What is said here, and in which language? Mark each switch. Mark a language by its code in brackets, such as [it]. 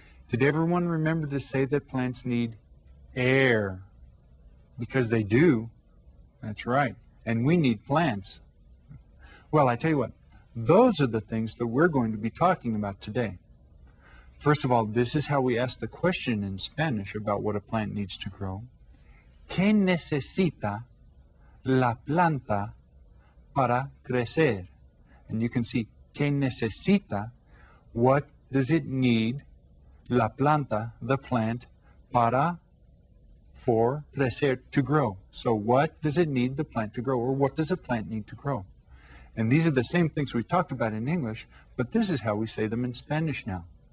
[en] Did everyone remember to say that plants need air? Because they do. That's right. And we need plants. Well, I tell you what, those are the things that we're going to be talking about today. First of all, this is how we ask the question in Spanish about what a plant needs to grow. [es] ¿Qué necesita la planta para crecer? [en] And you can see, [es] ¿qué necesita? [en] What does it need? [es] La planta, [en] the plant, para, for, crecer, to grow. So what does it need the plant to grow? Or what does a plant need to grow? And these are the same things we talked about in English, but this is how we say them in Spanish now.